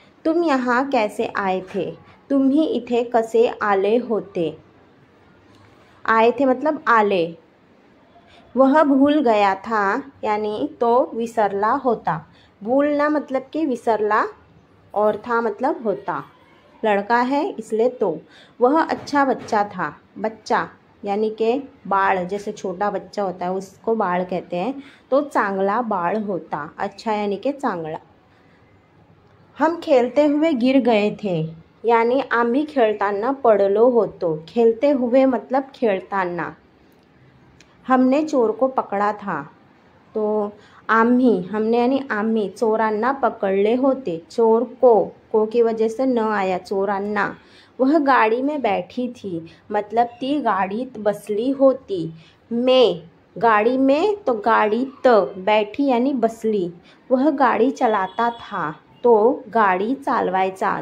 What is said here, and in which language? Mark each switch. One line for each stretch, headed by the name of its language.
Hindi: तुम यहाँ कैसे आए थे,
Marathi: तुम ही इथे कसे आले होते।
Hindi: आए थे मतलब आले। वह भूल गया था यानी तो
Marathi: विसरला होता।
Hindi: भूलना मतलब कि विसरला, और था मतलब होता। लड़का है इसलिए तो। वह अच्छा बच्चा था। बच्चा यानी कि बाळ, जैसे छोटा बच्चा होता है उसको बाळ कहते हैं, तो
Marathi: चांगला बाळ होता।
Hindi: अच्छा यानी कि चांगला। हम खेलते हुए गिर गए थे यानी
Marathi: आम्ही खेळताना पडलो होतो।
Hindi: खेलते हुए मतलब खेळताना। हमने चोर को पकड़ा था, तो आम्ही, हमने यानी
Marathi: आम्ही चोरांना पकडले होते।
Hindi: चोर को की वजह से न आया, चोरांना। वह गाड़ी में बैठी थी मतलब
Marathi: ती गाडीत बसली होती।
Hindi: मैं गाड़ी में, तो गाडीत बैठी यानी बसली। वह गाड़ी चलाता था, तो
Marathi: गाड़ी चालवायचा।